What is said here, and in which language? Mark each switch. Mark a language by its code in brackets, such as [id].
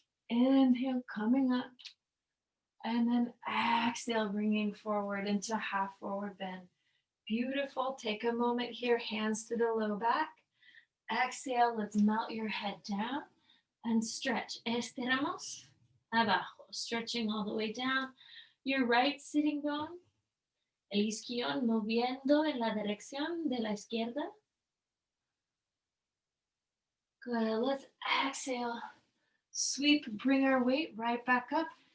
[en] Inhale, coming up. And then exhale, bringing forward into half forward bend. Beautiful. Take a moment here, hands to the low back. Exhale, let's melt your head down and stretch. [es] Estiramos, abajo, [en] stretching all the way down. Your right sitting bone, [es] el isquion moviendo en la dirección de la izquierda. [en] Good. Let's exhale. Sweep, bring our weight right back up.